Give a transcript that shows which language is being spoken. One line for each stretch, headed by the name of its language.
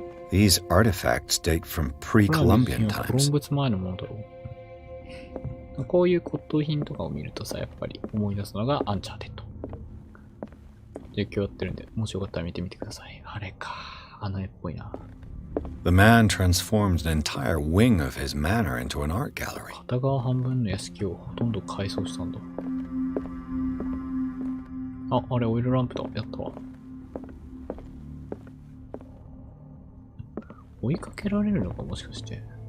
English: These artifacts date from pre-Columbian
Japanese: コロン
English: times.
Japanese: ブス前のものだろう。こういう骨董品とかを見るとさ、やっぱり思い出すのがアンチャーテッド。実況やってるんで、もしよかったら見てみてください。あれか。あの絵っぽいな。
English: The man transformed an entire wing of his manor into an art gallery.
Japanese: 片側半分の屋敷をほとんど改装したんだ。あ、あれオイルランプだ。やったわ。追いかけられるのかもしかして。